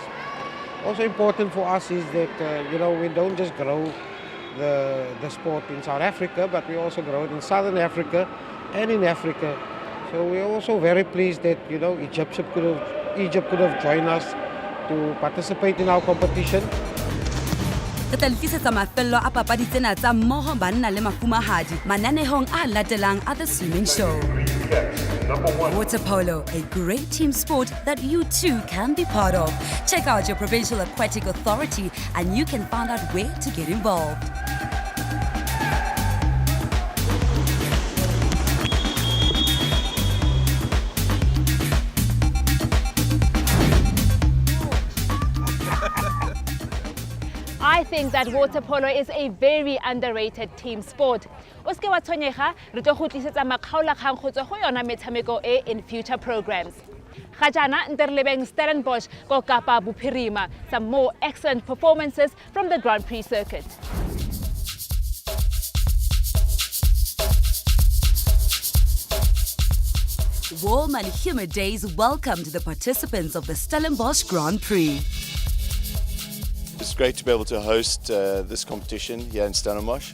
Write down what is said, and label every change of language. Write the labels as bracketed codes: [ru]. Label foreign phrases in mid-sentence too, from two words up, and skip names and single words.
[en] Also important for us is that we don't just grow the sport in South Africa, but we also grow it in Southern Africa and in Africa. So we're also very pleased that Egypt could have joined us to participate in our competition. [st] Re tla tlisetsa mafello a papadi tsena tsa mmoho banna le mafumahadi mananehong a latelang a [en] the swimming show. Water polo, a great team sport that you too can be part of. Check out your provincial aquatic authority and you can find out where to get involved. I think that water polo is a very underrated team sport. [st] O se ke wa tshwenyega, re tlo go tlisetsa makgaolakgang go tswa go yona metshameko e [en] in future programs. [tn] Ga jaana ntse re lebeng Stellenbosch ko Kapa Bophirima, [en] some more excellent performances from the Grand Prix circuit. Warm and humid days welcomed the participants of the Stellenbosch Grand Prix. It's great to be able to host this competition here in Stellenbosch.